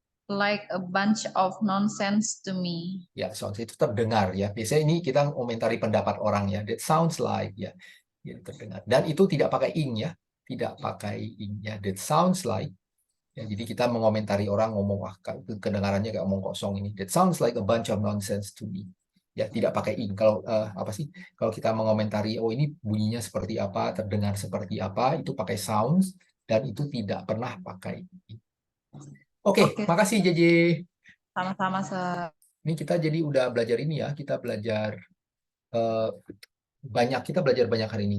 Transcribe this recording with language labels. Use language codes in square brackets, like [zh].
[en] like a bunch of nonsense to me. [id] Ya, sounds itu terdengar ya. Biasanya ini kita komentari pendapat orang ya. [en] That sounds like [id] ya. Ya, terdengar. Dan itu tidak pakai ing ya. Tidak pakai ing ya. [en] That sounds like. [id] Ya, jadi kita mengomentari orang ngomong, wah kedengarannya kayak omong kosong ini. [en] That sounds like a bunch of nonsense to me. [id] Ya, tidak pakai ing. Kalau apa sih? Kalau kita mengomentari, oh ini bunyinya seperti apa, terdengar seperti apa, itu pakai sounds dan itu tidak pernah pakai ing. Oke, makasih JJ. Sama-sama, Sir. Ini kita jadi udah belajar ini ya. Kita belajar kita belajar banyak hari ini.